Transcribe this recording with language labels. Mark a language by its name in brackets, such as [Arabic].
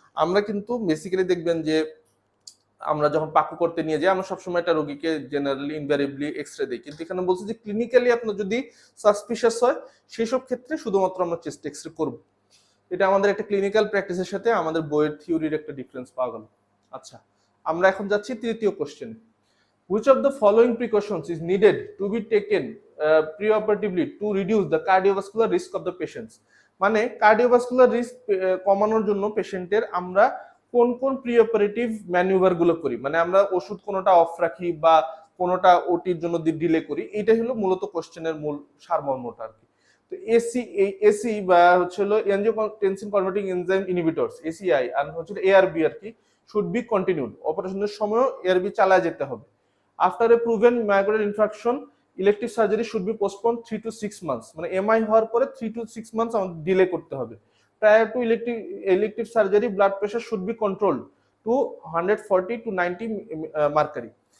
[Bangla] আমরা কিন্তু বেসিক্যালি দেখবেন যে আমরা যখন পাকু করতে নিয়ে যাই আমরা সবসময় একটা রোগীকে জেনারেলি ইনভ্যারিয়েবলি এক্সরে দিই, কিন্তু এখানে বলছে যে ক্লিনিক্যালি আপনার যদি সাসপিশিয়াস হয় সেই সব ক্ষেত্রে শুধুমাত্র আমরা চেস্ট এক্সরে করব। এটা আমাদের একটা ক্লিনিক্যাল প্র্যাকটিসের সাথে আমাদের বইয়ের থিওরির একটা ডিফারেন্স পাওয়া গেল। আচ্ছা, আমরা এখন যাচ্ছি তৃতীয় question. [English] Which of the following precautions is needed to be taken preoperatively to reduce the cardiovascular risk of the patients? [Bangla] মানে কার্ডিওভাস্কুলার রিস্ক কমানোর জন্য পেশেন্টের আমরা কোন কোন প্রিঅপারেটিভ ম্যানুভার গুলো করি, মানে আমরা ওষুধ কোনোটা অফ রাখি বা কোনোটা ওটির জন্য ডিলে করি, এইটাই হলো মূলত কোশ্চেনের মূল সারমর্মটা আর কি। তো এসি বা হচ্ছে হলো angiotensin converting enzyme inhibitors ACI আর হচ্ছে এআরবি আর কি [English] should be continued, [Bangla] অপারেশনের সময়ও এআরবি চালায় যেতে হবে। [English] After a proven myocardial infarction, elective surgery should be postponed 3 to 6 months, [Bangla] মানে এমআই হওয়ার পরে 3 to 6 months আমাদের ডিলে করতে হবে। [English] Prior to elective surgery, blood pressure should be controlled to 140 to 90 mercury.